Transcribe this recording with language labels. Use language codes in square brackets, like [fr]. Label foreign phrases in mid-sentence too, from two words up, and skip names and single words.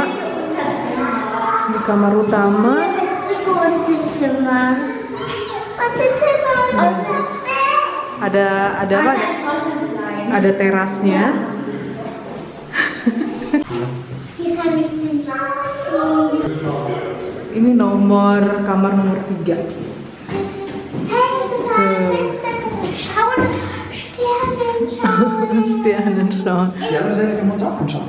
[id] Di kamar utama ada apa? Ada terasnya. Ini kamar nomor 3. [de] Sternenschauen. Ja, das können wir uns auch anschauen.